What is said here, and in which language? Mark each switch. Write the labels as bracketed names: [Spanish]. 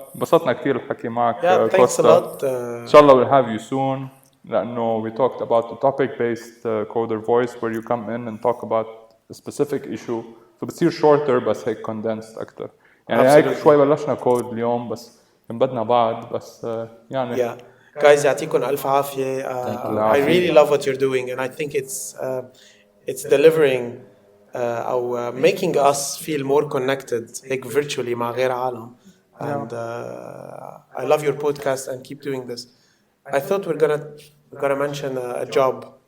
[Arabic] بسطنا كتير الحكي معك كوستا. إن شاء الله [English] we'll have you soon. [Arabic] لأنه [English] we talked about the topic-based coder voice where you come in and talk about a specific issue. [Arabic] فبتصير [English] shorter [Arabic] بس هيك [English] condensed [Arabic] أكتر. يعني هيك شوي بلشنا كود اليوم بس بدنا بعد بس يعني. Guys يعطيكم ألف عافية. [English] I really love what you're doing and I think it's delivering [Arabic] أو [English] making us feel more connected [Arabic] هيك [English] virtually [Arabic] مع غير عالم. [English] And I love your podcast and keep doing this. I thought we're gonna mention a job.